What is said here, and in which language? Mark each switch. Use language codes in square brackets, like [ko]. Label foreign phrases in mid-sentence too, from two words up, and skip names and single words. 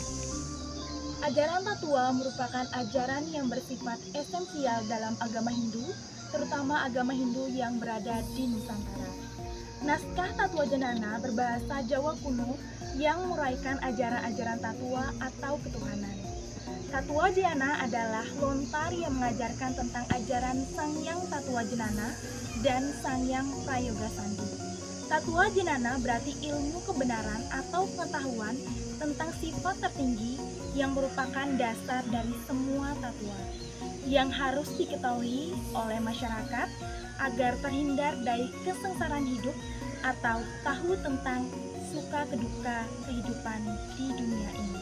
[id] Ajaran Tattwa merupakan ajaran yang bersifat esensial dalam agama Hindu, terutama agama Hindu yang berada di Nusantara. Naskah Tattwa Janana berbahasa Jawa kuno yang menguraikan ajaran-ajaran Tattwa atau ketuhanan. Tattwa Janana adalah lontar yang mengajarkan tentang ajaran Sangyang Tattwa Janana dan Sangyang Prayoga Sandi. Tattwa Janana berarti ilmu kebenaran atau pengetahuan tentang sifat tertinggi yang merupakan dasar dari semua tattwa yang harus diketahui oleh masyarakat agar terhindar dari kesengsaraan hidup atau tahu tentang suka keduka kehidupan di dunia ini.